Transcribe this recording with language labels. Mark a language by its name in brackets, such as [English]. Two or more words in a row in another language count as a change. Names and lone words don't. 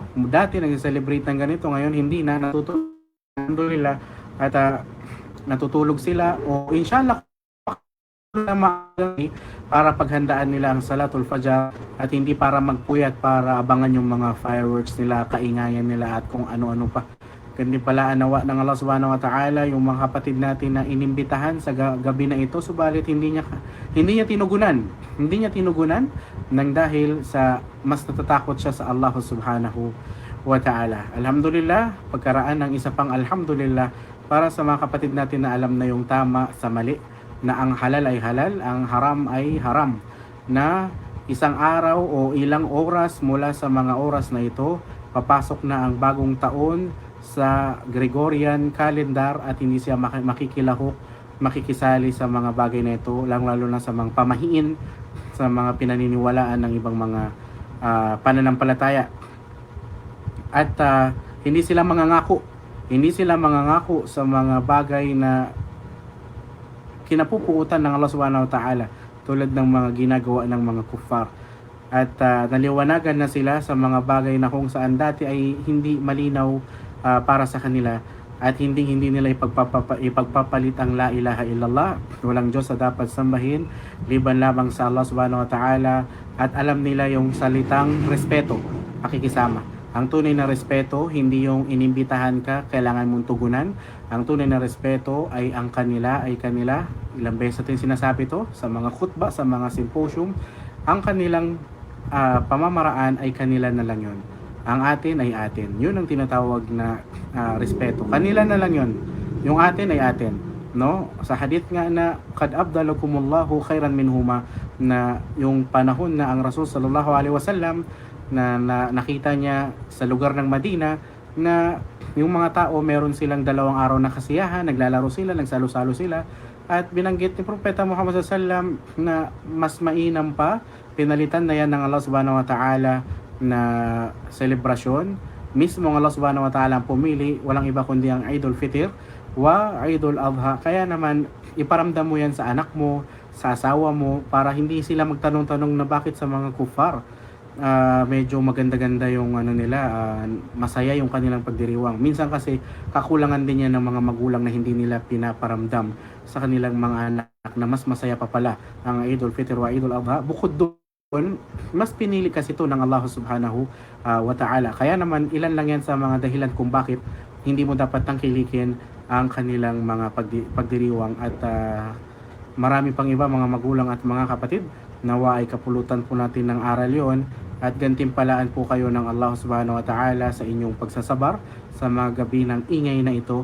[Filipino] Dati nag-celebrate ng ganito, ngayon hindi na natuto. Alhamdulillah, at natutulog sila o inshallah para paghandaan nila ang [Arabic] صلاة الفجر [Filipino] at hindi para magpuyat para abangan yung mga fireworks nila, kaingayan nila at kung ano-ano pa. Kundi pala nawa ng Allah [Arabic] سبحانه وتعالى [Filipino] yung mga kapatid natin na inimbitahan sa gabi na ito, subalit hindi niya tinugunan nang dahil sa mas natatakot siya sa Allah [Arabic] سبحانه وتعالى. [Filipino] Alhamdulillah, pagkaraan ng isa pang alhamdulillah para sa mga kapatid natin na alam na yung tama sa mali, na ang halal ay halal, ang haram ay haram, na isang araw o ilang oras mula sa mga oras na ito, papasok na ang bagong taon sa [English] Gregorian calendar [Filipino] at hindi siya makikilahok, makikisali sa mga bagay na ito, lalo na sa mga pamahiin, sa mga pinaniniwalaan ng ibang mga pananampalataya. At hindi sila mangangako sa mga bagay na kinapupuutan ng Allah [Arabic] سبحانه وتعالى [Filipino] tulad ng mga ginagawa ng mga kuffar. at naliwanagan na sila sa mga bagay na kung saan dati ay hindi malinaw para sa kanila, at hindi nila ipagpapalit ang [Arabic] لا إله إلا الله, [Filipino] walang Diyos sa dapat sambahin liban lamang sa Allah [Arabic] سبحانه وتعالى, [Filipino] at alam nila yung salitang respeto, pakikisama. Ang tunay na respeto, hindi yung inimbitahan ka, kailangan mong tugunan. Ang tunay na respeto ay ang kanila, ilang beses natin sinasabi to sa mga khutba, sa mga symposium, ang kanilang pamamaraan ay kanila na lang yun. Ang atin ay atin. Yun ang tinatawag na respeto. Kanila na lang yun. Yung atin ay atin. No? Sa hadith nga na [Arabic] قد أبدلكم الله خيرا منهما, [Filipino] na yung panahon na ang Rasul [Arabic] صلى الله عليه وسلم [Filipino] na nakita niya sa lugar ng Madina na yung mga tao meron silang 2 araw na kasiyahan, naglalaro sila, nagsalo-salo sila, at binanggit ni Propeta Muhammad [Arabic] صلى الله عليه وسلم [Filipino] na mas mainam pa, pinalitan na yan ng Allah [Arabic] سبحانه وتعالى [Filipino] na selebrasyon. Mismo ang Allah [Arabic] سبحانه وتعالى [Filipino] ang pumili, walang iba kundi ang [Arabic] عيد الفطر وعيد الأضحى. [Filipino] Kaya naman iparamdam mo yan sa anak mo, sa asawa mo, para hindi sila magtanong-tanong na bakit sa mga kufar medyo maganda-ganda yung nila, masaya yung kanilang pagdiriwang. Minsan kasi kakulangan din yan ng mga magulang na hindi nila pinaparamdam sa kanilang mga anak na mas masaya pa pala ang [Arabic] عيد الفطر وعيد الأضحى. [Filipino] Bukod doon, mas pinili kasi ito ng Allah [Arabic] سبحانه وتعالى. [Filipino] Kaya naman ilan lang yan sa mga dahilan kung bakit hindi mo dapat tangkilikin ang kanilang mga pagdiriwang, at marami pang iba mga magulang at mga kapatid. Nawa ay kapulutan po natin ng aral yon, at gantimpalaan po kayo ng Allah [Arabic] سبحانه وتعالى [Filipino] sa inyong pagsasabar sa mga gabi ng ingay na ito.